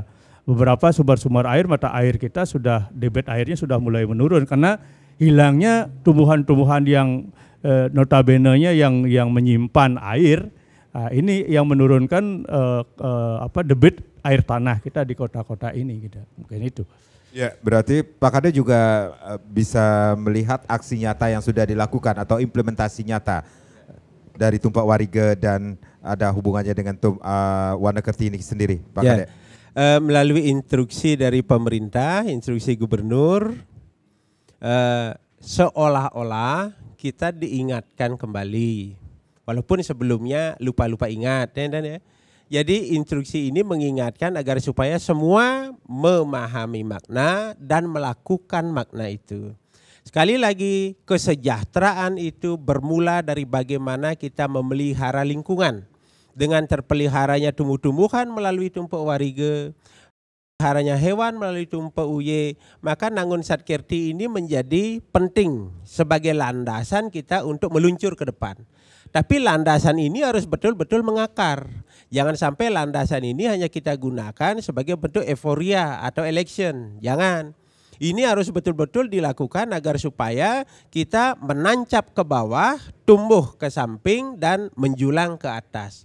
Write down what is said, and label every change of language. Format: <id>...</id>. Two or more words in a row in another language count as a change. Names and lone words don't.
<id>Beberapa sumber-sumber air, mata air kita sudah, debit airnya sudah mulai menurun karena hilangnya tumbuhan-tumbuhan yang notabene-nya yang menyimpan air. Nah, ini yang menurunkan debit air tanah kita di kota-kota ini gitu. Mungkin itu. Ya, berarti Pak Kade juga bisa melihat aksi nyata yang sudah dilakukan atau implementasi nyata dari tumpak wariga dan ada hubungannya dengan Warna Ketih ini sendiri, Pak Kade. Melalui instruksi dari pemerintah, instruksi gubernur, seolah-olah kita diingatkan kembali. Walaupun sebelumnya lupa-lupa ingat, ya. Jadi instruksi ini mengingatkan agar supaya semua memahami makna dan melakukan makna itu. Sekali lagi, kesejahteraan itu bermula dari bagaimana kita memelihara lingkungan. Dengan terpeliharanya tumbuh-tumbuhan melalui tumpak wariga, peliharanya hewan melalui tumpak uye, maka Nangun Satkerti ini menjadi penting sebagai landasan kita untuk meluncur ke depan. Tapi landasan ini harus betul-betul mengakar. Jangan sampai landasan ini hanya kita gunakan sebagai bentuk euforia atau election. Jangan. Ini harus betul-betul dilakukan agar supaya kita menancap ke bawah, tumbuh ke samping, dan menjulang ke atas.</id>